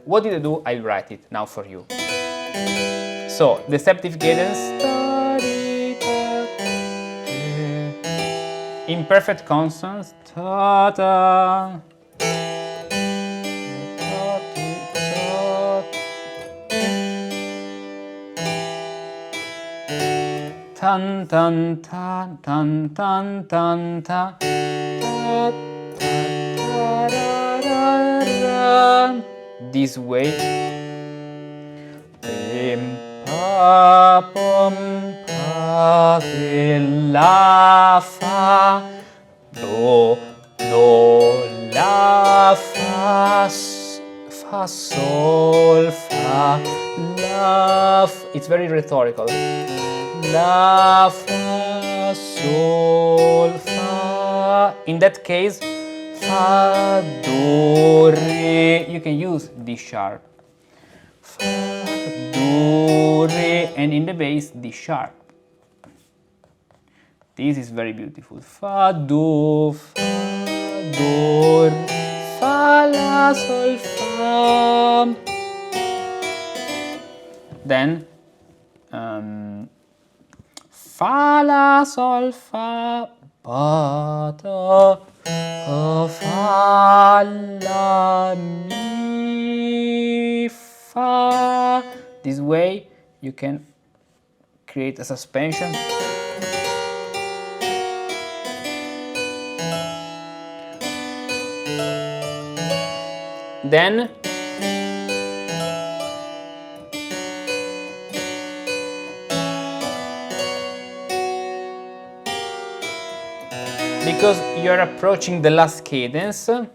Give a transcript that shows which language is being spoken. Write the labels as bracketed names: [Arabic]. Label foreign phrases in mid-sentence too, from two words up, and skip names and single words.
[English] What did I do? I write it now for you. So, the septive cadence, imperfect consonants, ta-ta, tan tan tan tan tan tan ta, this way. Pa pom pa la fa do la fa fa sol fa la f. It's very rhetorical. La fa sol fa. In that case, fa do re. You can use D sharp. Fa do re, and in the bass D sharp. This is very beautiful. Fa do re, fa la sol fa. Then fa la sol fa ba do fa la mi fa. This way you can create a suspension. Then because you're approaching the last cadence,